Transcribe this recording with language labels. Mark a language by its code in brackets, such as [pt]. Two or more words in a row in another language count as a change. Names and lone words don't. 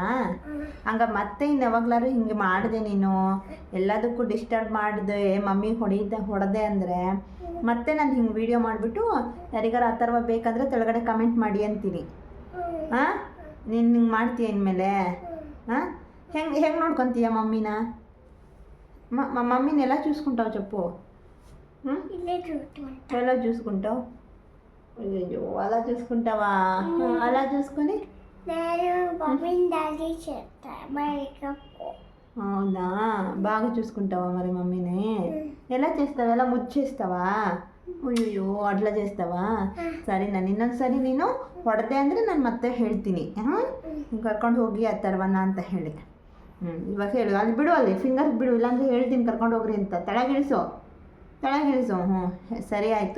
[kn] ಹಂಗ ಮತ್ತೆ ಇನ್ನು ಯಾವಾಗ್ಲಾರು ಹಿಂಗೆ ಮಾಡಿದೆ ನೀನು, ಎಲ್ಲದಕ್ಕೂ ಡಿಸ್ಟರ್ಬ್ ಮಾಡಿದೆ, ಮಮ್ಮಿ ಹೊಡೆದೆ ಅಂದರೆ ಮತ್ತೆ ನಾನು ಹಿಂಗೆ ವೀಡಿಯೋ ಮಾಡಿಬಿಟ್ಟು ಯಾರಿಗಾರ ಅಥರ್ವ ಬೇಕಂದರೆ ಕೆಳಗಡೆ ಕಮೆಂಟ್ ಮಾಡಿ ಅಂತೀನಿ. ಹಾಂ, ನೀನು ಹಿಂಗೆ ಮಾಡ್ತೀಯ ಇನ್ಮೇಲೆ? ಹಾಂ, ಹೆಂಗೆ ನೋಡ್ಕೊತೀಯ ಮಮ್ಮಿನ? [te] మమ్మీని ఎలా చూసుకుంటావు చెప్పు. ఎలా చూసుకుంటావు? అయ్యో, అలా చూసుకుంటావా? అలా చూసుకొని అవునా, బాగా చూసుకుంటావా మరి మమ్మీని? ఎలా చేస్తావా? ఎలా ముచ్చేస్తావా? ಅಯ್ಯೋ, ಅట్లా చేస్తావా? [kn] ಸರಿ, ನಾನು ಇನ್ನೊಂದ್ಸರಿ ನೀನು ಹೊಡೆದೆ ಅಂದರೆ ನಾನು ಮತ್ತೆ ಹೇಳ್ತೀನಿ. ಹಾಂ, ಕರ್ಕೊಂಡು ಹೋಗಿ ಅಥರ್ವನ ಅಂತ ಹೇಳಿ. ಇವಾಗ ಹೇಳು, ಅಲ್ಲಿ ಬಿಡು, ಅಲ್ಲಿ ಫಿಂಗರ್ಸ್ ಬಿಡು, ಇಲ್ಲಾಂದರೆ ಹೇಳ್ತೀನಿ ಕರ್ಕೊಂಡು ಹೋಗ್ರಿ ಅಂತ. ತೆಳಗಿಳಿಸು. ಹ್ಞೂ, ಸರಿ ಆಯಿತು.